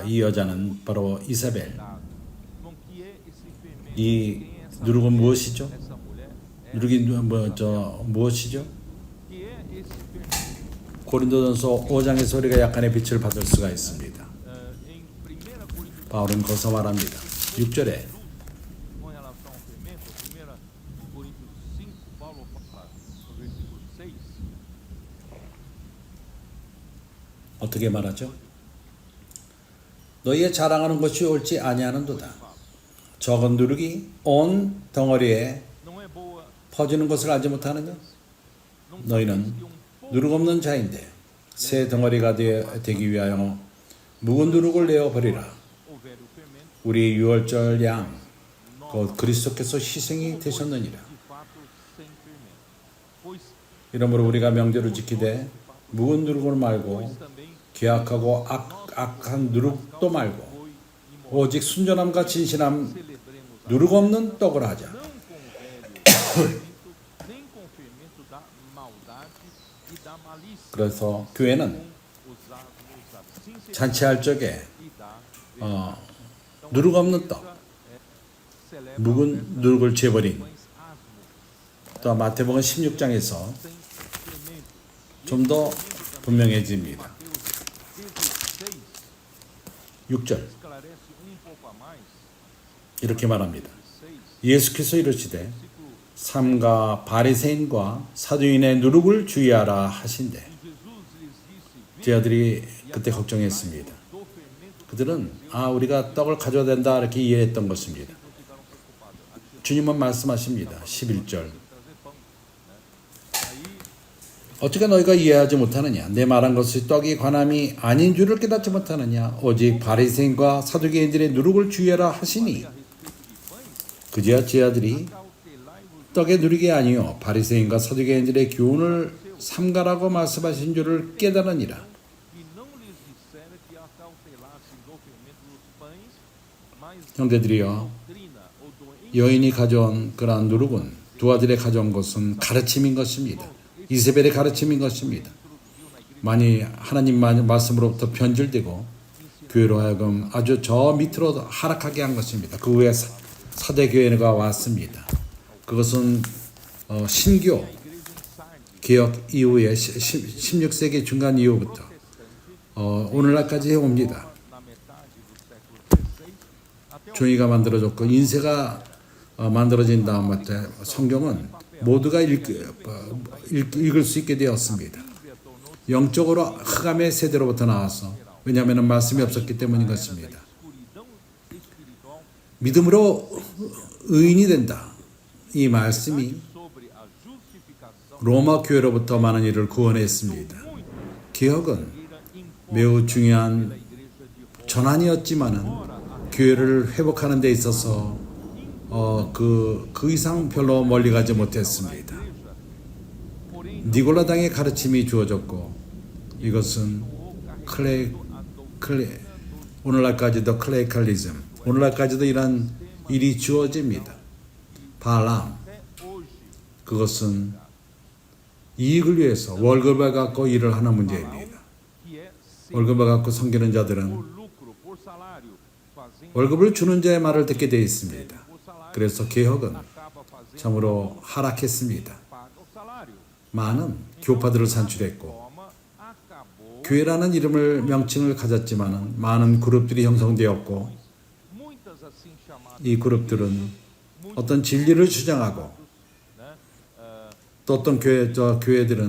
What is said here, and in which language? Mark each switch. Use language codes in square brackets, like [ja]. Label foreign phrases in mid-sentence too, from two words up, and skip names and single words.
[ko] 이 여자는 바로 이사벨. 이 누룩은 무엇이죠? 누룩이 무엇이죠? 고린도전서 5장에서 우리가 약간의 빛을 받을 수가 있습니다. 바울은 거기서 말합니다. 6절에 [pt] com relação ao fermento, 1 Coríntios 5, Paulo fala no versículo 6. [ko] 어떻게 말하죠? 너희의 자랑하는 것이 옳지 아니하는도다. 적은 누룩이 온 덩어리에 [pt] Não é boa, [ko] 퍼지는 것을 알지 못하느냐? 너희는 누룩 없는 자인데 새 덩어리가 되기 위하여 묵은 누룩을 내어 버리라. [pt] o velho fermento, [ko] 우리 유월절 양 곧 그리스도께서 희생이 되셨느니라. [pt] de fato sem fermento. Pois [ko] 이러므로 우리가 명절을 지키되 묵은 누룩을 말고 [pt] também [ko] 괴악하고 악한 누룩도 말고 [pt] foi imortal. [ko] 오직 순전함과 진실함 [pt] Celebremos a [ko] 누룩 없는 떡을 하자. [pt] não com o velho fermento, nem com o fermento da maldade e da malícia, [ko] 그래서 교회는 [pt] os sinceridade [ko] 잔치할 적에 [pt] e da [ko] 누룩 없는 떡, [pt] celebra [ko] 묵은 누룩을 재버린 [pt] pães asmos, [ko] 또 마태복음 16장에서 [pt] sem fermento. [ko] 좀 더 분명해집니다. [pt] Mateus 16, [ko] 6절 [pt] esclarece pouco a mais. [ko] 이렇게 말합니다. 6, 예수께서 이르시되 [pt] versículo [ko] 삼가 바리새인과 사두인의 누룩을 주의하라 하신대. [pt] Jesus lhes disse: [ko] 제자들이 그때 걱정했습니다. [pt] do fermento [ko] 그들은 우리가 떡을 가져야 된다 이렇게 이해했던 것입니다. [pt] ficaram preocupados. [ko] 주님은 말씀하십니다. 11절 [pt] Trazer pão. Aí [ko] 어떻게 너희가 이해하지 못하느냐? 내 말한 것이 떡이 관함이 아닌 줄을 깨닫지 못하느냐? 오직 바리새인과 사두개인들의 누룩을 주의하라 하시니 그제야 제자들이 [pt] cautelai-vos [ko] 떡의 누룩이 아니요 바리새인과 사두개인들의 교훈을 삼가라고 말씀하신 줄을 깨달으니라. [pt] que não lhes dissera que acautelassem do fermento dos pães, mas [ko] 형제들이여 [pt] doutrina ou do [ko] 여인이 가져온 그러한 누룩은 두 아들이 가져온 것은 가르침인 것입니다. 이세벨의 가르침인 것입니다. 많이 하나님 말씀으로부터 변질되고 교회로 하여금 아주 저 밑으로 하락하게 한 것입니다. 그 후에 사대교회가 왔습니다. 그것은 신교 개혁 이후에 16세기 중간 이후부터 오늘날까지 옵니다. [pt] na metade do século XVI, até o [ko] 종이가 만들어졌고 인쇄가 만들어진 다음부터 성경은 모두가 읽을 수 있게 되었습니다. 영적으로 흑암의 세대로부터 나와서 왜냐하면 말씀이 없었기 때문인 것입니다. [pt] escuridão espiritual [ko] 믿음으로 의인이 된다. 이 말씀이 [pt] sobre a justificação [ko] 로마 교회로부터 많은 일을 구원했습니다. 개혁은 매우 중요한 전환이었지만은 교회를 회복하는 데 있어서 그 이상 별로 멀리 가지 못했습니다. 니골라당의 가르침이 주어졌고 이것은 오늘날까지도 클레이칼리즘 오늘날까지도 이런 일이 주어집니다. 발람 그것은 이익을 위해서 월급을 갖고 일을 하는 문제입니다. [pt] que é [ko] 월급을 갖고 섬기는 자들은 [pt] lucro por salário, fazendo [ko] 월급을 주는 자의 말을 듣게 되어 있습니다. [pt] por salário, [ko] 그래서 개혁은 [pt] acaba fazendo [ko] 참으로 하락했습니다. [pt] paga o salário. [ko] 많은 교파들을 산출했고 [pt] Toma, acabou [ko] 교회라는 이름을 명칭을 가졌지만은 많은 그룹들이 형성되었고 [pt] muitas assim chamadas, [ko] 이 그룹들은 어떤 진리를 주장하고 né? 또 어떤 교회들은